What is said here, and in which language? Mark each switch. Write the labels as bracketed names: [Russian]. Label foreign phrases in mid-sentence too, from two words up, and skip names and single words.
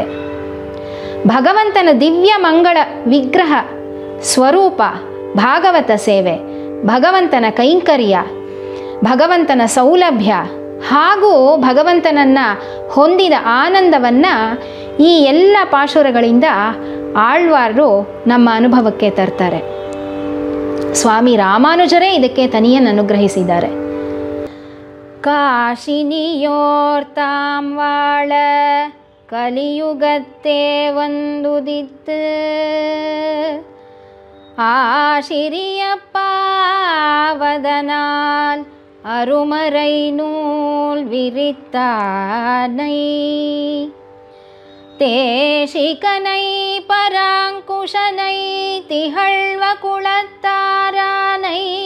[Kannada] ಭಗವಂತನ ದಿವ್ಯ ಮಂಗಳ ವಿಗ್ರಹ ಸ್ವರೂಪ, ಭಾಗವತ ಸೇವೆ, ಭಗವಂತನ ಕೈಂಕರ್ಯ, ಭಗವಂತನ ಸೌಲಭ್ಯ ಹಾಗೂ ಭಗವಂತನನ್ನು ಹೊಂದಿದ ಆನಂದವನ್ನು ಈ ಎಲ್ಲ ಪಾಶುರಗಳಿಂದ ಆಳ್ವಾರರು ನಮ್ಮ ಅನುಭವಕ್ಕೆ ತರ್ತಾರೆ. ಸ್ವಾಮಿ ರಾಮಾನುಜರೇ ಇದಕ್ಕೆ ತನಿಯನ್ನು ಅನುಗ್ರಹಿಸಿದ್ದಾರೆ. [Tamil] காசினியோர்தாம் வாழ கலியுகத்தே வந்துதித்து ஆசிரியப்பாவதனால் அருமறை நூல் விரித்தானை தேசிகனை பராங்குஷனை திகழ்வ குலத்தாரானை